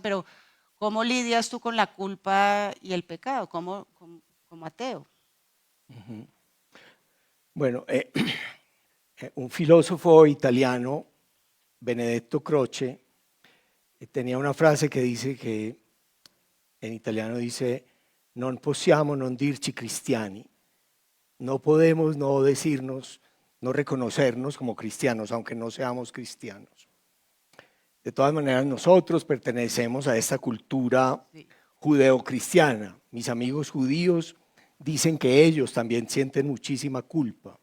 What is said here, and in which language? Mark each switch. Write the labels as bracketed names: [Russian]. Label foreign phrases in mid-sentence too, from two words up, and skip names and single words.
[Spanish] Pero, ¿cómo lidias tú con la culpa y el pecado como ateo? Bueno, un filósofo italiano, Benedetto Croce, tenía una frase que dice que en italiano dice: [Italian] non possiamo non dirci cristiani. [Spanish] No podemos no decirnos, no reconocernos como cristianos, aunque no seamos cristianos. De todas maneras, nosotros pertenecemos a esta cultura judeocristiana. Mis amigos judíos dicen que ellos también sienten muchísima culpa.